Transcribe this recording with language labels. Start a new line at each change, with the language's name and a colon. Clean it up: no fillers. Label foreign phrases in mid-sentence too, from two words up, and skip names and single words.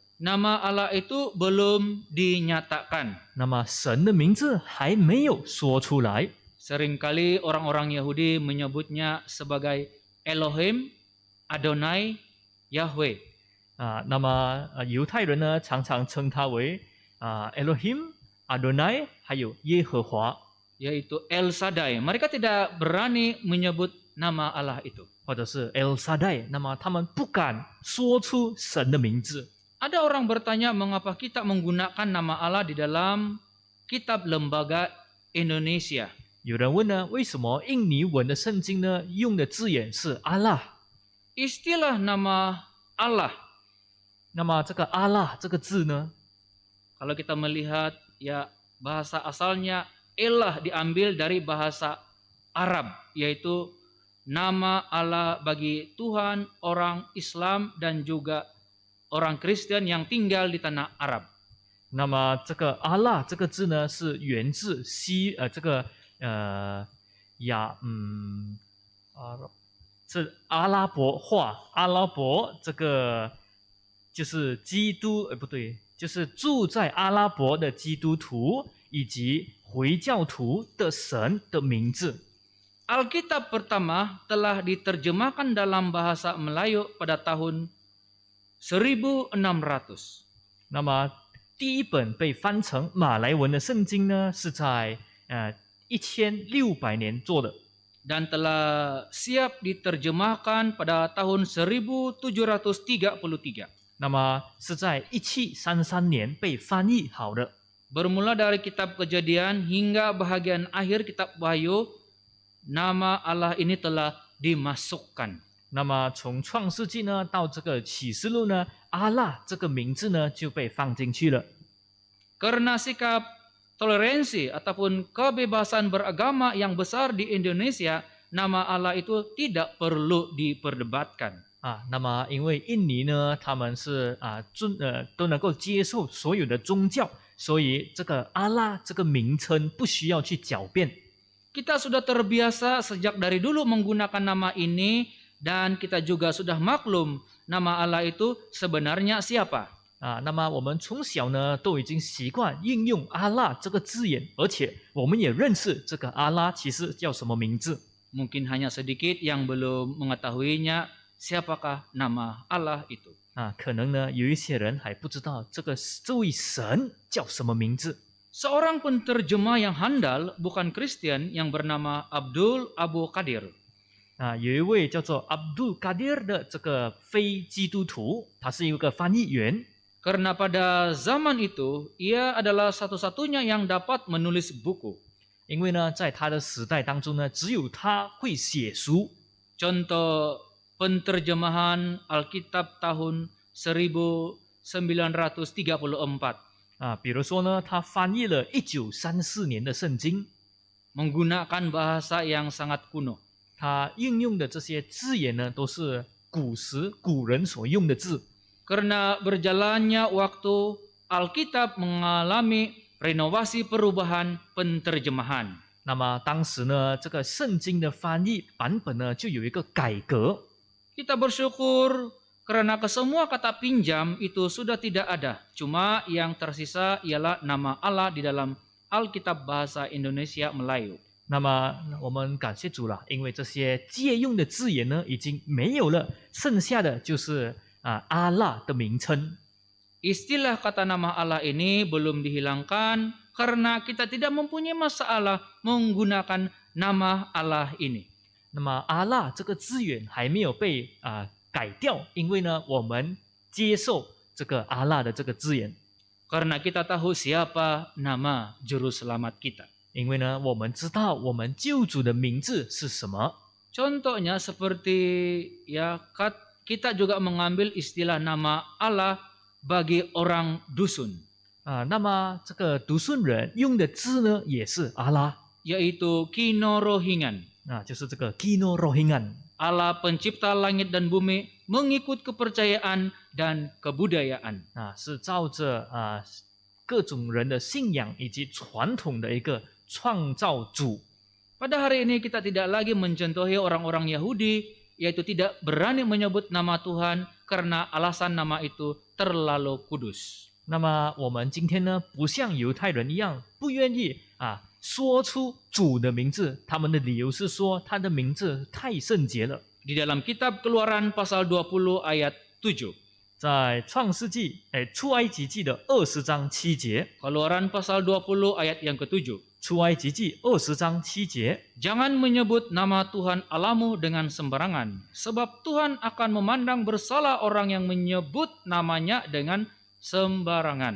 Malay: Nama Allah itu belum dinyatakan.
Chinese: 那么神的名字还没有说出来。
Malay: Seringkali orang-orang Yahudi menyebutnya sebagai Elohim, Adonai, Yahweh.
Chinese: 那么犹太人呢，常常称他为Elohim, Adonai， 还有耶和华，
Malay: yaitu El Shaddai. Mereka tidak berani menyebut nama Allah itu.
Chinese: 或者是 El Shaddai。那么他们不敢说出神的名字。
Malay: Ada orang bertanya mengapa kita menggunakan nama Allah di dalam kitab lembaga Indonesia.
Chinese: 有人问呢，为什么印尼文的圣经呢用的字眼是阿拉？
Malay: Istilah nama Allah.
Chinese: 那么这个阿拉这个字呢，
Malay: Kalau kita melihat ya bahasa asalnya Elah diambil dari bahasa Arab, yaitu nama Allah bagi Tuhan, orang Islam dan juga orang Kristen yang tinggal di tanah Arab.
Chinese: 那么这个阿拉这个字呢，是源自是阿拉伯话，阿拉伯这个就是基督，不对，就是住在阿拉伯的基督徒以及回教徒的神的名字。
Malay: Alkitab pertama telah diterjemahkan dalam bahasa Melayu pada tahun 1600.
Chinese: 那么第一本被翻成马来文的圣经呢，是在1600年做的。
Malay: Dan telah siap diterjemahkan pada tahun 1733.
Chinese: 那么是在1733年被翻译好的。
Malay: Bermula dari kitab Kejadian hingga bahagian akhir kitab Wahyu, nama Allah ini telah dimasukkan.
Chinese: 那么从创世纪呢到这个启示录呢，阿拉这个名字呢就被放进去了。
Malay: Karena sikap toleransi ataupun kebebasan beragama yang besar di Indonesia, nama Allah itu tidak perlu diperdebatkan.
Chinese: 那么因为印尼呢，他们是都能够接受所有的宗教，所以这个阿拉这个名称不需要去狡辩。
Malay: Kita sudah terbiasa sejak dari dulu menggunakan nama ini dan kita juga sudah maklum nama Allah itu sebenarnya siapa.
Chinese: 那么我们从小呢都已经习惯应用阿拉这个字眼，而且我们也认识这个阿拉其实叫什么名字。
Malay: Mungkin hanya sedikit yang belum mengetahuinya siapakah nama Allah itu.
Chinese: 可能呢有一些人还不知道这位神叫什么名字。
Malay: Seorang penterjemah yang handal bukan Kristen yang bernama Abdul Abu Qadir.
Chinese: 有一位叫做 Abdul Qadir 的这个非基督徒，他是一个翻译员。
Malay: Karena pada zaman itu ia adalah satu-satunya yang dapat menulis buku.
Chinese: 因为呢，在他的时代当中呢，只有他会写书。
Malay: Contoh penterjemahan Alkitab tahun 1934.
Chinese: 比如说呢，他翻译了1934年的圣经，
Malay: menggunakan bahasa yang sangat kuno.
Chinese: 他应用的这些字眼呢，都是古人所用的字。
Malay: Karena berjalannya waktu, Alkitab mengalami renovasi perubahan penterjemahan.
Chinese: 那么当时呢，这个圣经的翻译版本呢，就有一个改革。
Malay: Kita bersyukur karena kesemua kata pinjam itu sudah tidak ada. Cuma yang tersisa ialah nama Allah di dalam Alkitab bahasa Indonesia Melayu.
Chinese: 那么我们感谢主了，因为这些借用的字眼呢已经没有了，剩下的就是阿拉的名称。
Malay: Istilah kata nama Allah ini belum dihilangkan karena kita tidak mempunyai masalah menggunakan nama Allah ini.
Chinese: 那么阿拉这个字眼还没有被改掉，因为呢我们接受这个阿拉的这个字眼，
Malay: Karena kita tahu siapa nama juru selamat kita.
Chinese: 因为呢我们知道我们救主的名字是什么。
Malay: Contohnya seperti kita juga mengambil istilah nama Allah bagi orang dusun,
Chinese: 那么这个读顺人用的字呢也是阿拉，
Malay: yaitu Kino Rohingan.
Chinese: 就是这个 Kino Rohingan。
Malay: Allah pencipta langit dan bumi mengikut kepercayaan dan kebudayaan.
Chinese: 是照着各种人的信仰以及传统的一个创造主。
Malay: Pada hari ini kita tidak lagi mencontohi orang-orang Yahudi, yaitu tidak berani menyebut nama Tuhan karena alasan nama itu terlalu kudus.
Chinese: 那么我们今天呢，不像犹太人一样，不愿意说出主的名字，他们的理由是说他的名字太圣洁了。
Malay: Di dalam kitab Keluaran pasal 20 ayat 7.
Chinese: 在创世纪，出埃及记的20章7节，
Malay: Keluaran pasal 20 ayat yang ke-7.
Chinese: 出埃及记20章7节，
Malay: Jangan menyebut nama Tuhan Allahmu dengan sembarangan, sebab Tuhan akan memandang bersalah orang yang menyebut namanya dengan sembarangan.